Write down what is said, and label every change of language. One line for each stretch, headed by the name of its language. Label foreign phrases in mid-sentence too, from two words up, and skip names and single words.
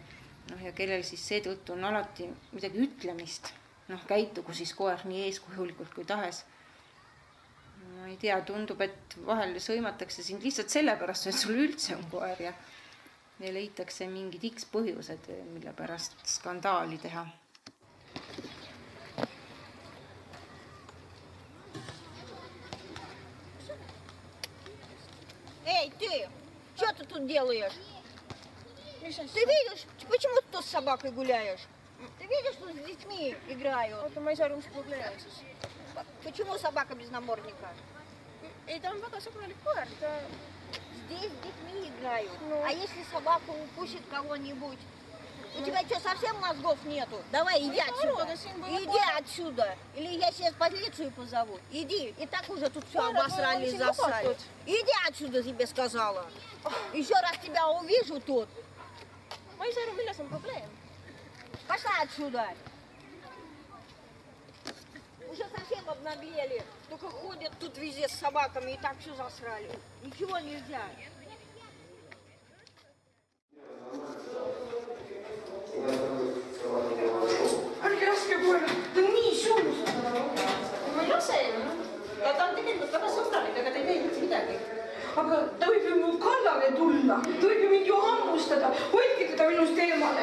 Estonian: Ja kellel siis seetõttu on alati midagi ütlemist. Käitugu siis koer nii eeskujulikult kui tahes. Ma ei tea, tundub, et vahel sõimatakse sind lihtsalt sellepärast, et sul üldse on koer ja leitakse mingid X põhjused, mille pärast skandaali teha.
Russian: Эй, ты, что ты тут делаешь? Ты видишь, почему ты тут с собакой гуляешь? Ты видишь, что с детьми играют?
Estonian: Oota, ma ei saa aru, mis probleem siis.
Russian: Почему собака без намордника?
Estonian: Ei, ta on väga sõbralik koer.
Russian: Здесь с детьми играют. А если собака укусит кого-нибудь? У тебя что, совсем мозгов нету? Давай, иди отсюда. Иди отсюда. Или я сейчас полицию позову. Иди. И так уже тут все обосрали и засали. Иди отсюда, тебе сказала. Еще раз тебя увижу тут.
Estonian: Ma ei saa aru, milles on probleem.
Russian: Пошла отсюда. Уже совсем обнаглели. Только ходят тут везде с собаками и так все засрали. Ничего нельзя.
Estonian: Ärge laske koera, ta on nii suus. Ma ei lase ju. Ja ta on tegelikult väga sõbralik, aga ta ei tee üldse midagi. Aga ta võib ju mu kallale tulla, ta võib ju mind ju hammustada, hoidke teda minust eemale.